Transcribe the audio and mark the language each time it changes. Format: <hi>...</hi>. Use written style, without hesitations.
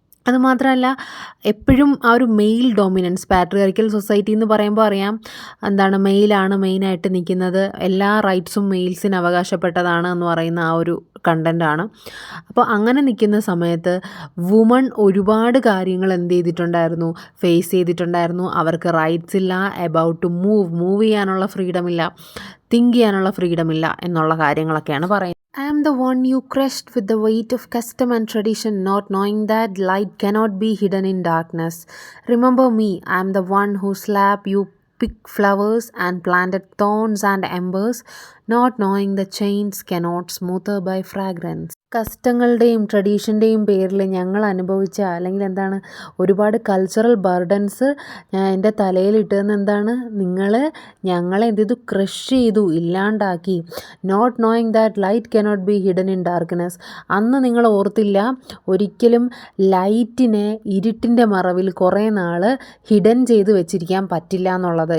<ml>അതുമാത്രമല്ല എപ്പോഴും ആ ഒരു മെയിൽ ഡോമിനൻസ്, പാട്രിയാർക്കൽ സൊസൈറ്റി എന്ന് പറയുമ്പോൾ അറിയാം മെയിലാണ് മെയിനായിട്ട് നിൽക്കുന്നത്, എല്ലാ റൈറ്റ്സും മെയിൽസിന് അവകാശപ്പെട്ടതാണ് എന്ന് പറയുന്ന ആ ഒരു കണ്ടൻ്റാണ്. അപ്പോൾ അങ്ങനെ നിൽക്കുന്ന സമയത്ത് വുമൺ ഒരുപാട് കാര്യങ്ങൾ എന്ത് ചെയ്തിട്ടുണ്ടായിരുന്നു, ഫേസ് ചെയ്തിട്ടുണ്ടായിരുന്നു. അവർക്ക് റൈറ്റ്സ് ഇല്ല, എബൌട്ട് ടു മൂവ് ചെയ്യാനുള്ള ഫ്രീഡം ഇല്ല, തിങ്ക് ചെയ്യാനുള്ള ഫ്രീഡം ഇല്ല എന്നുള്ള കാര്യങ്ങളൊക്കെയാണ് പറയുന്നത്.</ml> <en>I am the one you crushed with the weight of custom and tradition, not knowing that light cannot be hidden in darkness. Remember me, I am the one who slapped you, picked flowers and planted thorns and embers, not knowing the chains cannot smoother by fragrance.</en> <ml>കസ്റ്റങ്ങളുടെയും ട്രഡീഷൻ്റെയും പേരിൽ ഞങ്ങൾ അനുഭവിച്ച, അല്ലെങ്കിൽ ഒരുപാട് cultural burdens എൻ്റെ തലയിലിട്ടതെന്ന് നിങ്ങൾ ഞങ്ങളെ എന്ത് ചെയ്തു, ക്രഷ് ചെയ്തു, ഇല്ലാണ്ടാക്കി.</ml> <en>Not knowing that light cannot be hidden in darkness.</en> <ml>അന്ന് നിങ്ങൾ ഓർത്തില്ല ഒരിക്കലും ലൈറ്റിനെ ഇരുട്ടിൻ്റെ മറവിൽ കുറേ നാൾ ഹിഡൻ ചെയ്ത് വെച്ചിരിക്കാൻ പറ്റില്ല എന്നുള്ളത്.</ml>